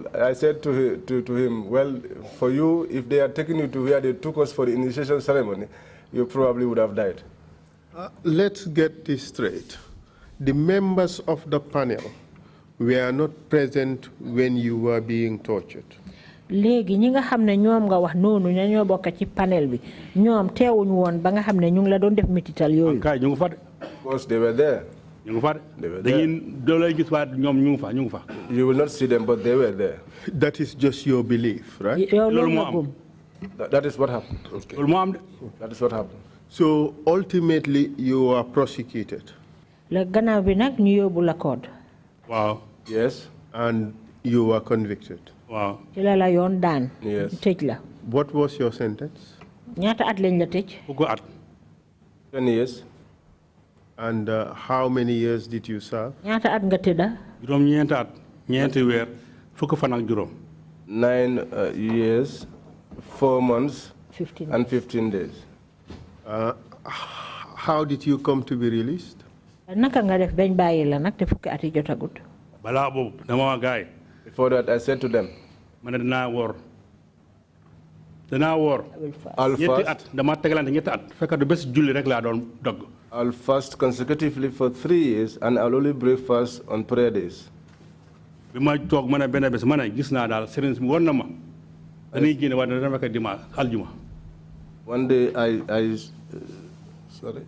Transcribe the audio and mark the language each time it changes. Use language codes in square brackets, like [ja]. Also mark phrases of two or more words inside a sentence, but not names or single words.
[en] I said to him, well, for you, if they are taking you to where they took us for the initiation ceremony, you probably would have died. Let's get this straight. The members of the panel were not present when you were being tortured. [wo] Léegi ñi nga xamne ñoom nga wax nonu ñoo bokk ci panel bi ñoom teewuñ woon ba nga xamne ñu ngi la doon def metital yooyu. Kay ñu ngi fa. [en] Of course they were there. [wo] Ñu ngi fa. Dañuy do lay gis waat ñoom ñu ngi fa. [en] You will not see them, but they were there. That is just your belief, right? [wo] Loolu mo am. [en] That is what happened. Okay. [wo] Loolu mo am de. [en] That is what happened. So ultimately you were prosecuted. [wo] La gannaaw bi nak ñu yóbbu la code. [en] Wow. Yes. And you were convicted. Wow. [wo] Ci la yoon daan. [en] Yes. [wo] Tëj la. [en] What was your sentence? [wo] Ñaata at lañ la tëj? Fukki at. [en] 10 years. And how many years did you serve? [wo] Ñaata at nga tëdda? Juróom ñeenti at, ñeenti weer, fukki fan ak juróom. [en] 9 years, 4 months, 15 and 15 days. How did you come to be released? [wo] Naka nga def bañ bàyyi la nag te fukki at yi jotagut? Balaa boobu dama wax gaay. [en] Before that, I said to them, I'll fast consecutively for 3 years, and I'll only break fast on prayer days. One day sorry.